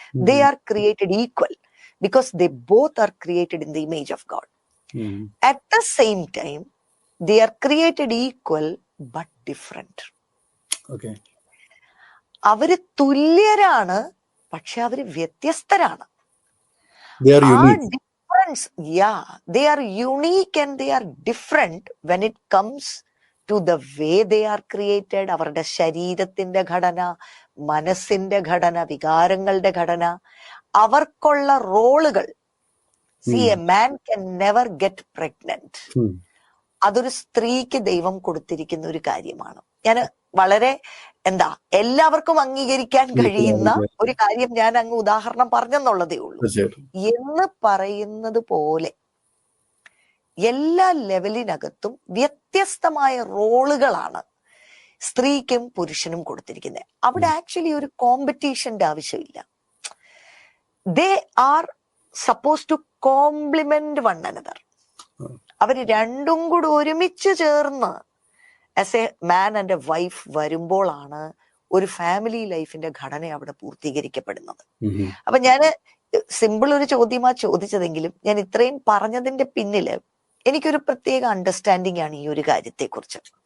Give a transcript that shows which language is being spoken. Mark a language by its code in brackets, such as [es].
[en] They are created equal because they both are created in the image of God. At the same time they are created equal but different. [ml] അവര് തുല്യരാണ്, പക്ഷെ അവര് വ്യത്യസ്തരാണ്. [en] Difference, they are unique and they are different when it comes to the way they are created. [ml] അവരുടെ ശരീരത്തിന്റെ ഘടന, മനസ്സിന്റെ ഘടന, വികാരങ്ങളുടെ ഘടന, അവർക്കുള്ള റോളുകൾ. [en] See, a man can never get pregnant. [ml] അതൊരു സ്ത്രീക്ക് ദൈവം കൊടുത്തിരിക്കുന്ന ഒരു കാര്യമാണ്. ഞാൻ വളരെ എല്ലാവർക്കും അംഗീകരിക്കാൻ കഴിയുന്ന ഒരു കാര്യം ഞാൻ അങ്ങ് ഉദാഹരണം പറഞ്ഞെന്നുള്ളതേ ഉള്ളൂ. എന്ന് പറയുന്നത് പോലെ എല്ലാ ലെവലിനകത്തും വ്യത്യസ്തമായ റോളുകളാണ് സ്ത്രീക്കും പുരുഷനും കൊടുത്തിരിക്കുന്നത്. അവിടെ ആക്ച്വലി ഒരു കോമ്പറ്റീഷന്റെ ആവശ്യമില്ല. [en] they are supposed to complement one another. [ml] അവര് രണ്ടും കൂടി ഒരുമിച്ച് ചേർന്ന് [en] as a man and a wife [ml] വരുമ്പോഴാണ് ഒരു ഫാമിലി ലൈഫിന്റെ ഘടന അവിടെ പൂർത്തീകരിക്കപ്പെടുന്നത്. അപ്പൊ ഞാന് സിമ്പിൾ ഒരു ചോദ്യമാ ചോദിച്ചതെങ്കിലും ഞാൻ ഇത്രയും പറഞ്ഞതിന്റെ പിന്നില് എനിക്കൊരു പ്രത്യേക അണ്ടർസ്റ്റാൻഡിംഗ് ആണ് ഈ ഒരു കാര്യത്തെ കുറിച്ച്.